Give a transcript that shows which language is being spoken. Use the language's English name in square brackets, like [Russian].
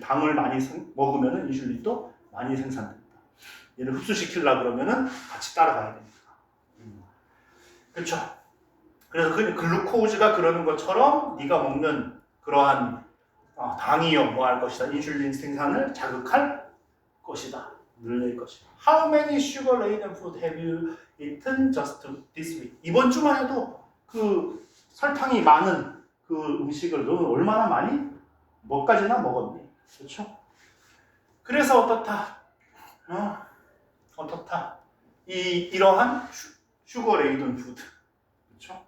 [Korean] 당을 많이 먹으면은 인슐린도 많이 생산된다. 얘를 흡수시키려고 그러면은 같이 따라가야 됩니다. 그렇죠? 그래서 그 글루코즈가 그러는 것처럼 네가 먹는 그러한 당이요 뭐 할 것이다. 인슐린 생산을 자극할 것이다. 늘릴 것이다. [English] How many sugar-laden food have you eaten just this week? [Korean] 이번 주만 해도 그 설탕이 많은 그 음식을 너는 얼마나 많이 몇 가지나 먹었니? 그렇죠? 그래서 어떻다? 어떻다? 이러한 슈거레이든 푸드, 그렇죠?